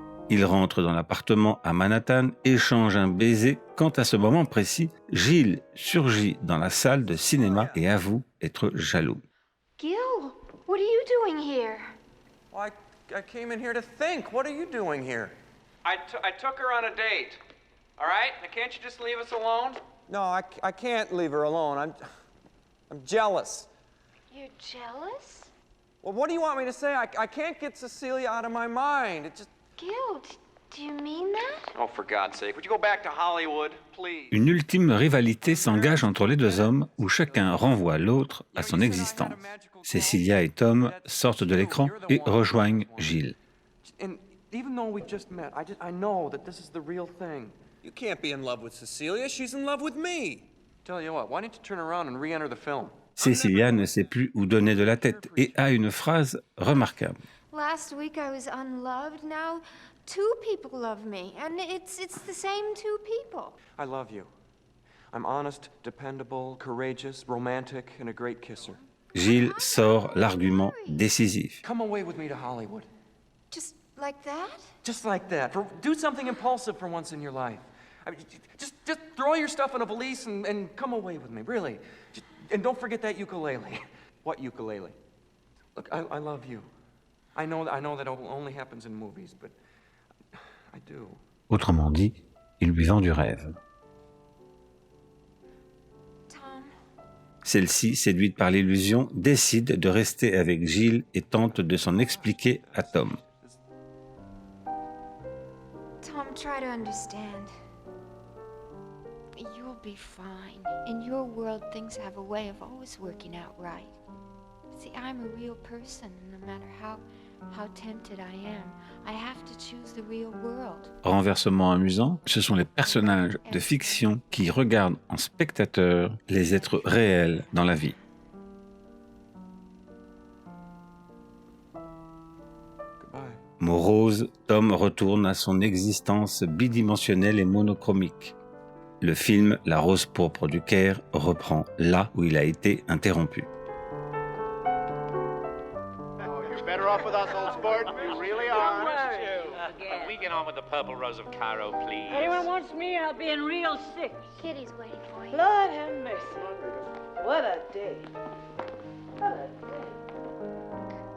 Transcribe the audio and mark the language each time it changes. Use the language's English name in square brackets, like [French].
[French] Ils rentrent dans l'appartement à Manhattan, échangent un baiser. Quand à ce moment précis, Gilles surgit dans la salle de cinéma et avoue être jaloux. [English] Gil, what are you doing here? Well, I came in here to think. What are you doing here? I took her on a date. All right? Now, can't you just leave us alone? No, I can't leave her alone. I'm jealous. You're jealous? Well, what do you want me to say? I can't get Cecilia out of my mind. It just... Gil, do you mean that? Oh, for God's sake, would you go back to Hollywood, please? [French] Une ultime rivalité s'engage entre les deux hommes où chacun renvoie l'autre à son existence. Cecilia et Tom sortent de l'écran et rejoignent Gilles. [English] And even though we just met, I know that this is the real thing. You can't be in love with Cecilia. She's in love with me. Tell you what, why don't you turn around and re-enter the film? [French] Cecilia ne sait plus où donner de la tête et a une phrase remarquable. [English] Last week I was unloved. Now 2 people love me, and it's the same 2 people. I love you. I'm honest, dependable, courageous, romantic, and a great kisser. Gilles sort l'argument décisif. Come away with me to Hollywood. Just like that? Just like that. Do something impulsive for once in your life. I mean, just throw your stuff in a valise and come away with me, really. And don't forget that ukulele. What ukulele? Look, I love you. I know that only happens in movies, but I do. [French] Autrement dit, il lui vend du rêve. [English] Tom. [French] Celle-ci, séduite par l'illusion, décide de rester avec Gilles et tente de s'en expliquer à Tom. [English] Tom, try to understand. You'll be fine. In your world, things have a way of always working out right. See, I'm a real person, and no matter how tempted I am, I have to choose the real world. [French] Renversement amusant, ce sont les personnages de fiction qui regardent en spectateur les êtres réels dans la vie. Morose, Tom retourne à son existence bidimensionnelle et monochromique. Le film La Rose pourpre du Caire reprend là où il a été interrompu. [English] You're better off with us, old sport. You really are. We get on with the Purple Rose of Cairo, please. Anyone wants me, I'll be in real sick. Kitty's waiting for you. Lord have mercy. What a day. What a day.